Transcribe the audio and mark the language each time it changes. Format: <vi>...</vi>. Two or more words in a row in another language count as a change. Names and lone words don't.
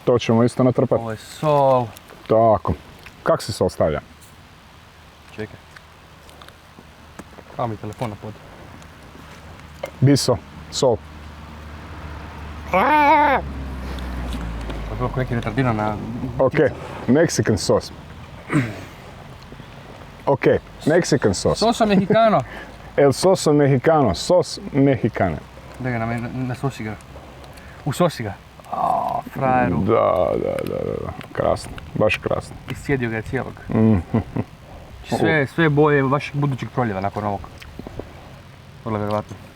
<hr>To ćemo isto natrpati. Ovo je sol. Tako. Kak se sol stavlja? Čekaj. Kao mi telefon na pod. Biso, sol. To je bilo neki retardiran na...</hr> <en>Ok, Mexican sos. Ok, Mexican sos.</en> <es>Sosa mexicano. El soso mexicano, sos mexicane.</es> <hr>Da ga na sosi ga. U sosi ga. Frajeru. Da. Krasno, baš krasno. Iscijedio ga je cijelog. Sve boje vašeg budućeg proljeva nakon ovog. Vrlo vjerovatno.</hr>